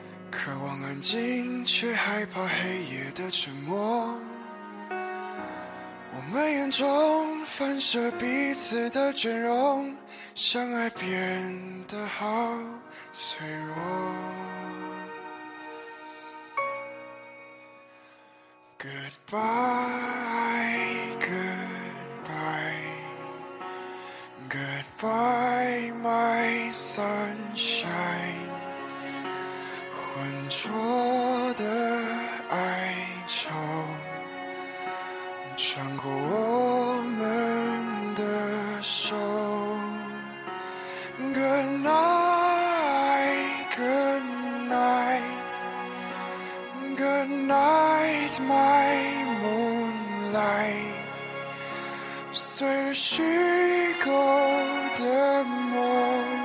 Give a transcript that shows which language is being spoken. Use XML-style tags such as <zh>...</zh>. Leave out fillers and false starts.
<zh>渴望安静却害怕黑夜的沉默，我们眼中反射彼此的真容，相爱变得好脆弱。</zh> <en>Goodbye, goodbye, goodbye, my sunshine,</en> <zh>浑浊的哀愁。穿过我们的手</zh> <en>Good night, good night, good night, my moonlight,</en> <zh>碎了虚构的梦，</zh>